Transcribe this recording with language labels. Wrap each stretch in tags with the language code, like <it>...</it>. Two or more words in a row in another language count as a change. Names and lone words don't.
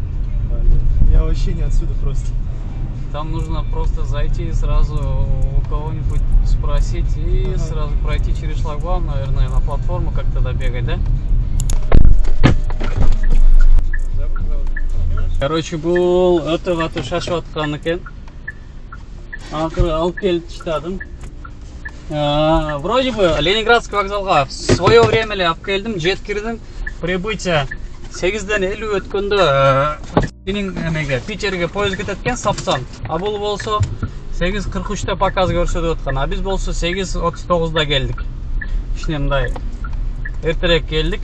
<ru>Я вообще не отсюда просто. Там нужно просто зайти и сразу у кого-нибудь спросить и сразу пройти через шлагбаум, наверное, на платформу как-то добегать, да? Короче,</ru> <ky>бул өтө катуу шашып аткан экен. Акыры алып келип таштадым.</ky> <ru>Вроде бы</ru> <ky>Ленинградский вокзалга</ky> <ru>в свое время</ru> <ky>эле алып келдим, жеткирдим. Прибытие 8-ден 50 өткөндө менин эмеге Питерге поезд кетет экен, Сапсан. А бул болсо 8:43 показ көрсөтүп аткан. А биз болсо 8:39 келдик. Кичине мындай эртерээк келдик.</ky>